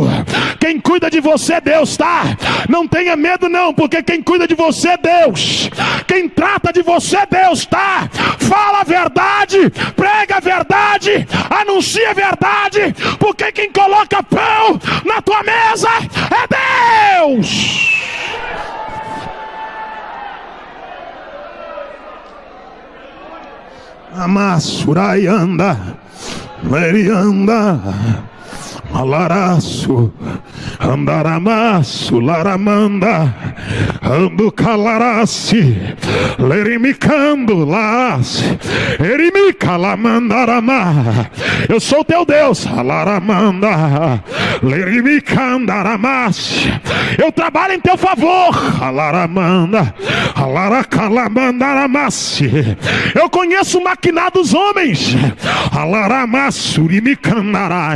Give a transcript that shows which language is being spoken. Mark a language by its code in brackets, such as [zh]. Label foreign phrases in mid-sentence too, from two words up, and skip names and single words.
[pt] Quem cuida de você é Deus, tá? Não tenha medo não, porque quem cuida de você é Deus. Quem trata de você é Deus, tá? Fala a verdade, prega a verdade, anuncia a verdade, porque quem coloca pão na tua mesa é Deus. Amassuraianda, Lerianda, Malaraço, Andaramaço, Laramanda, Ando Calaraci, Lerimicando, Las, Erimica, Lamandarama. Eu sou teu Deus, Alaramanda, Lerimicandaramas. Eu trabalho em teu favor, Alaramanda, Alaracalamandaramaci. Eu conheço o maquinar dos homens, Alaramassurimicandará.